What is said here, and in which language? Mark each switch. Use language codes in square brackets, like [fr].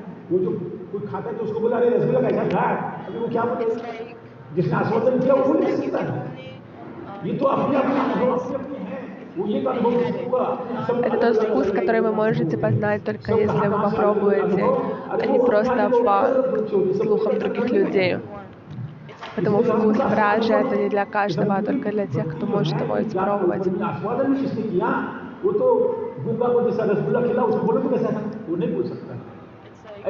[hi] वो जो कोई खाता है तो उसको बोला, अरे रसगुल्ला कैसा था? अभी वो क्या बोले? जिसने आस्वादन किया वो बोल नहीं सकता है। ये तो अपने अपने अनुभव अपने हैं, वो ये का अनुभव हुआ। [ru] Это тот вкус, который вы можете познать только если вы попробуете, а не просто по слухам других людей. Поэтому вкус вражи это не для каждого, а только для тех, кто может его испробовать. [hi] आस्वादन जिसने किया वो तो गूंगा को जैसा रसगुल्ला खिला उसको बोलो तो कैसा था, वो नहीं बोल सकता।